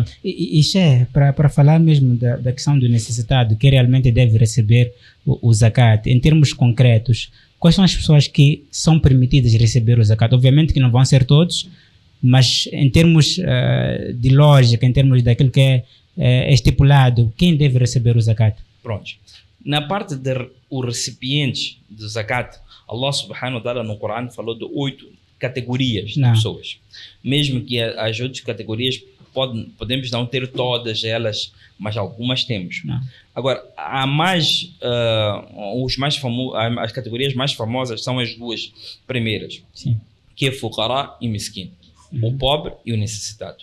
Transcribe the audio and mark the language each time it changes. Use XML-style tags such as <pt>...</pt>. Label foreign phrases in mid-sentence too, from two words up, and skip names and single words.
<pt>E para falar mesmo da questão do necessitado, que realmente deve receber o zakat, em termos concretos, quais são as pessoas que são permitidas receber o zakat? Obviamente que não vão ser todos, mas em termos de lógica, em termos daquilo que é estipulado, quem deve receber o zakat? Pronto. Na parte do recipiente do zakat,</pt> <ar>الله سبحانه وتعالى</ar> <pt>no Corão falou de 8 categorias de pessoas. Mesmo que as outras categorias podemos não ter todas elas, mas algumas temos. Agora, há mais, as categorias mais famosas são as duas primeiras, que é fuqara e miskin, o pobre e o necessitado.</pt>